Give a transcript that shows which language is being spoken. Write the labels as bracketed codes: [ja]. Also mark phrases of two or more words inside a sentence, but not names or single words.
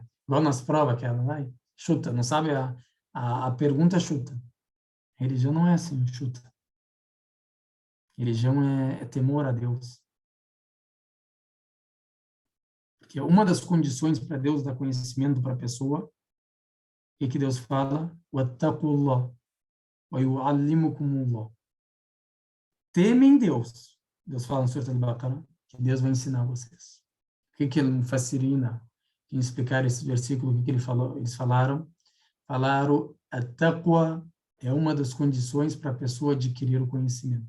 [pt] Igual nas provas, aquela, vai, chuta. Não sabe a pergunta, chuta. A religião não é assim, chuta. A religião é temor a Deus. Porque uma das condições para Deus dar conhecimento para a pessoa é que Deus fala, [ar] وَاتَّقُوا وَيُعَلِّمُكُمُ اللَّهُ. [pt] Temem Deus. Deus fala no Surah Al-Baqarah que Deus vai ensinar vocês. O que ele mufassirina, que explicaram esse versículo, o que ele falou, eles falaram? Falaram, a taqwa é uma das condições para a pessoa adquirir o conhecimento.